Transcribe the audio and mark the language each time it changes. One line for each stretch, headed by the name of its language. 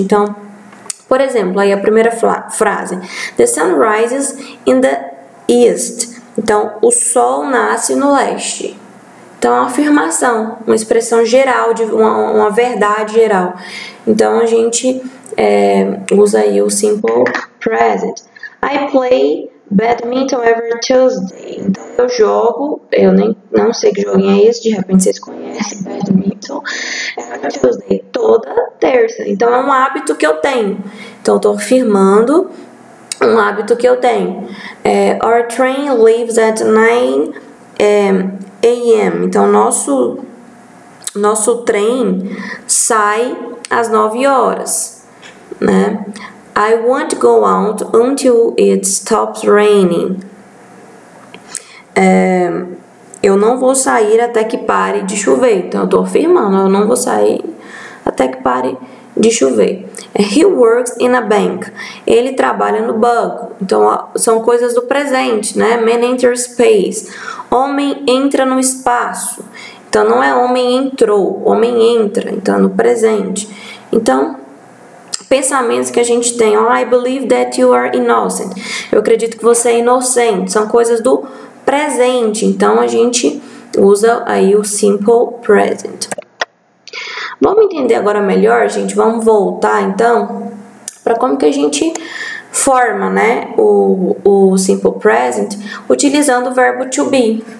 Portuguese: Então, por exemplo, aí a primeira frase,
English: the sun rises in the east.
Portuguese: Então, o sol nasce no leste. Então, é uma afirmação, uma expressão geral, de uma verdade geral. Então, a gente usa aí o simple present.
English: I play badminton every Tuesday.
Portuguese: Então, eu jogo, eu não sei que joguinho é esse, de repente vocês conhecem badminton.
English: Every Tuesday,
Portuguese: toda terça. Então, é um hábito que eu tenho. Então, eu estou afirmando um hábito que eu tenho.
English: Our train leaves at 9 a.m.
Portuguese: Então, nosso trem sai às 9 horas, né?
English: I won't go out until it stops raining.
Portuguese: Eu não vou sair até que pare de chover. Então, eu tô afirmando, eu não vou sair até que pare de chover.
English: He works in a bank.
Portuguese: Ele trabalha no banco. Então, são coisas do presente, né?
English: Man enters space.
Portuguese: Homem entra no espaço. Então, não é homem entrou, homem entra. Então, é no presente. Então, pensamentos que a gente tem.
English: Oh, I believe that you are innocent.
Portuguese: Eu acredito que você é inocente. São coisas do presente. Então, a gente usa aí o simple present. Vamos entender agora melhor, gente? Vamos voltar, então, para como que a gente forma, né, o simple present utilizando o verbo to be.